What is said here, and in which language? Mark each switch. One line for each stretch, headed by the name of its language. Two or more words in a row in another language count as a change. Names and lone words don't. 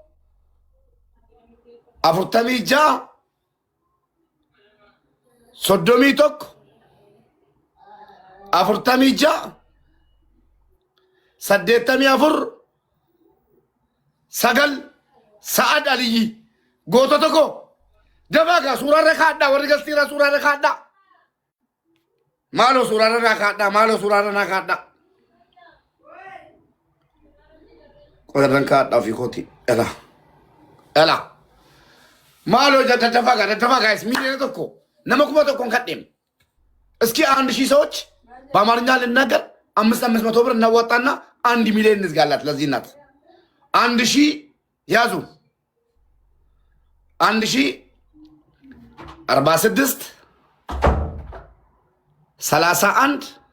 Oromo: 46 soddomii tokko 46 84 sagal Sa'ad Aliyyi gootota koo dabaagaa suurarra kaadhaa warri galtiira suurarra kaadhaa maaloo suurarra kaadhaa maaloo suurarra kaadhaa qodarran kaadhaa ofii kooti ela maaloo daddafagaa ሚሊዮን tokko nama kuma tokkoon kadheem
Amharic: እስኪ 1000 ሰዎች በአማርኛ ልናገር 500 ብር እናዋጣና 1 ሚሊዮን እንዝጋላት ለዚህ እናት 1000 ያዙ 1046 31